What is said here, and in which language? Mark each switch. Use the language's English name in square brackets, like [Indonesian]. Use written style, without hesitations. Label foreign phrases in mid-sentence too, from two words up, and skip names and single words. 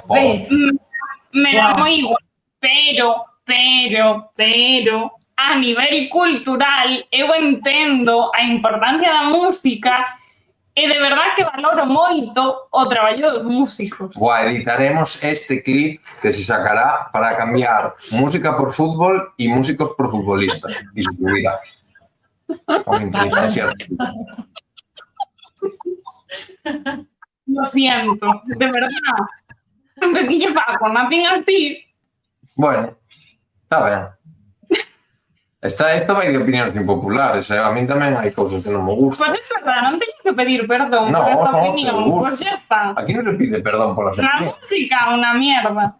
[Galician] me da Wow. moi igual, pero, a nivel cultural, eu entendo a importancia da música e de verdad que valoro moito o traballo dos músicos. [Spanish] Guau, editaremos este clip que se sacará para cambiar música por fútbol y músicos por futbolistas. Y se subirá. Con inteligencia. Lo siento, de verdad. [Galician] Que lle fago, nacín así. Bueno, está ben. Esto vai de opinións impopulares, a min tamén hai cousas que non me gustan. [Spanish] Pues es verdad, [Galician] non teño que pedir perdón [Spanish] No, [Galician] por esta [Spanish] no, [Galician] opinión, [Spanish] te gusta. pues ya está. [Galician] Aquí non se pide perdón polas [Spanish] La [Galician] opinións. [Spanish] música, una mierda.